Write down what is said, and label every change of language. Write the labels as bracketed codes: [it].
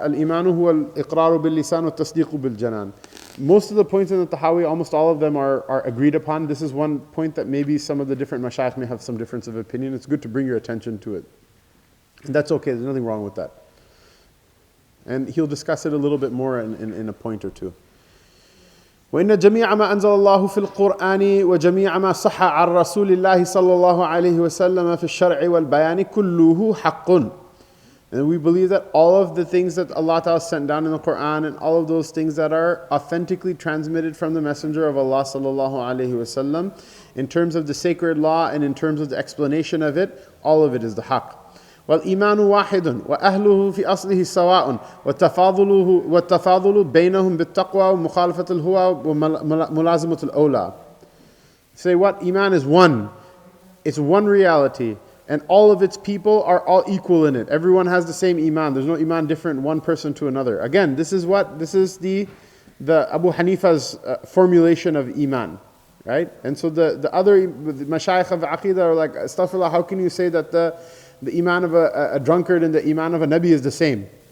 [ar] Al-imanu huwa al-iqraru bil-lisan wa tasdiqu bil-janan. [en] Most of the points in the Tahawi, almost all of them are agreed upon. This is one point that maybe some of the different mashayikh may have some difference of opinion. It's good to bring your attention to it. And that's okay, there's nothing wrong with that. And he'll discuss it a little bit more in a point or two. [ar] وإن جميع ما أنزل الله في القرآن وجميع ما صح عن رسول الله صلى الله عليه وسلم في الشرع والبيان كله حق. [en] And we believe that all of the things that Allah Ta'ala sent down in the Quran and all of those things that are authentically transmitted from the Messenger of Allah sallallahu alaihi wasallam, in terms of the sacred law and in terms of the explanation of it, all of it is the haqq. [ar] والإيمان واحد وأهله في أصله سواء والتفاضل بينهم بالتقوى ومخالفة الهوى وملازمة الأولى. [en] Say what? Iman is one. It's one reality. And all of its people are all equal in it. Everyone has the same Iman. There's no Iman different one person to another. Again, this is what? This is the Abu Hanifa's formulation of Iman. Right? And so the other mashayikh of Aqidah are like, astaghfirullah, how can you say that the Iman of a drunkard and the Iman of a Nabi is the same?